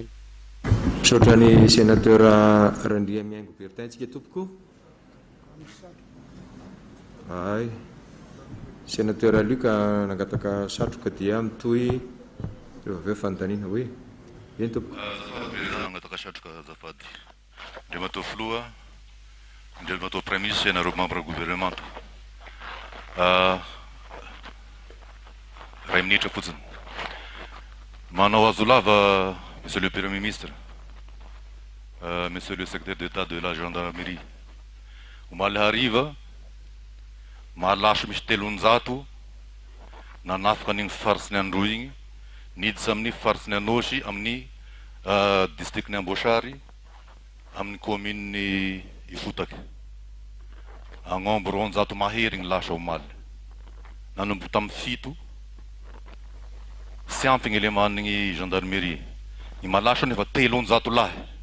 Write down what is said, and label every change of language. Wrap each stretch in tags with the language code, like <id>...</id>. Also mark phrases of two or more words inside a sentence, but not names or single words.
<mg>misaotra ny sénateur Randria Miaingo Bertin tsika tompoko ay sénateur Luc nangataka satroka dia mitoy rehefa aveo fanontaniana hoe eny tompoko président nangataka satroka azafady andriamatoa filoha andriamatoa</mg> <fr>premier ministre</fr> <mg>sy nareo</mg> <fr>membre gouvernement</fr> <mg>ray minitra fotsiny manao azo lava</mg> <fr>monsieur le premier ministre monsieur le secrétaire d'état de la gendarmerie</fr> <mg>omaly hariva malaso misy 300 nanafaka an'igny farisiny Androy igny niditsy amin'ny farisiny Anosy amin'ny district-ny Amboasary amin'ny commune-ny Ifotaky agnombo 200 mahery igny lasa omaly nanomboka tamin'ny 7 sy ampy gny eleman'igny gendarmerie ny malaso nefa 300 lahy</mg>